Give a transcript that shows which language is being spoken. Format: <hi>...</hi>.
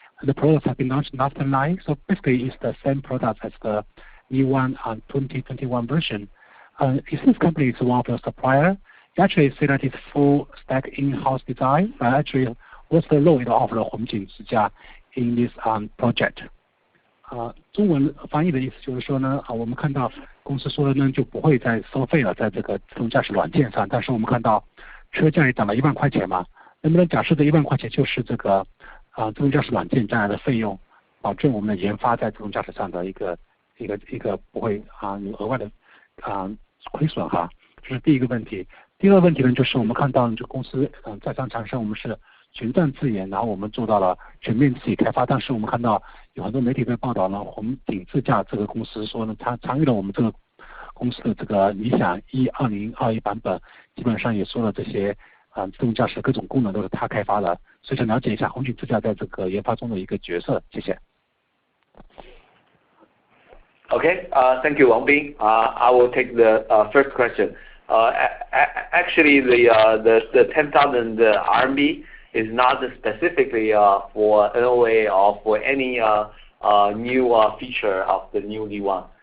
<en>The products have been launched last night. So basically, it's the same product as the new one on 2021 version. Is this company is one of the supplier? You actually say that it's full stack in-house design, but actually, what's the role of the Hongjing in this project?</en> <zh>中文翻译的意思就是说呢，我们看到公司说的呢就不会再收费了，在这个自动驾驶软件上。但是我们看到车价也涨了1万块钱嘛，能不能假设这1万块钱就是这个自动驾驶软件将来的费用，保证我们的研发在自动驾驶上的一个不会有额外的亏损哈。这是第一个问题。第二个问题呢，就是我们看到这公司在商厂商我们是全站自研，然后我们做到了全面自己开发。但是我们看到有很多媒体在报道呢，红顶自驾这个公司说呢，它参与了我们这个公司的这个理想2021版本，基本上也说了这些自动驾驶各种功能都是它开发的。所以想了解一下红顶自驾在这个研发中的一个角色。谢谢。</zh> <en>Okay, thank you, Wang Bin. I will take the first question. Actually, the 10,000 RMB is not specifically for NOA or for any new feature of the new Li1.</en>